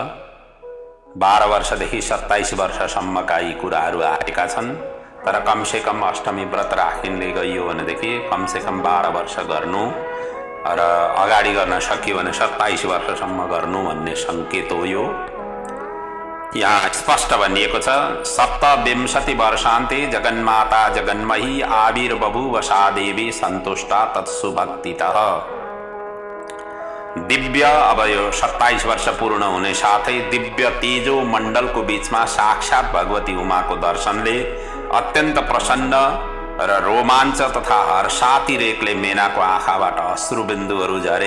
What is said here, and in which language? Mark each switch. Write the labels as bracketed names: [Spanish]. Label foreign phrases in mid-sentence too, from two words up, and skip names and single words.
[Nepali] 12 वर्षदेखि 27 वर्षसम्मका यी कुराहरू आएका छन्। तर कमसेकम अष्टमी व्रत राखिँदै गइयो भनेदेखि कमसेकम 12 वर्ष गर्नु र अगाडि गर्न सकियो भने 27 वर्षसम्म गर्नु भन्ने सङ्केत हो। यो यहाँ स्पष्ट भनिएको छ, [Sanskrit] 27 वर्षान्ते जगन्माता जगन्मही आविर्बभूव सा देवी सन्तुष्टा तत्सुभक्तितः। [Nepali] दिव्य, अब यो 27 वर्ष पूर्ण हुने साथै दिव्य तेजो मण्डलको बीचमा साक्षात् भगवती उमाको दर्शनले अत्यन्त प्रसन्न र रोमाञ्च तथा हर्षातिरेकले मेनाको आँखाबाट अश्रुबिन्दुहरू झरे।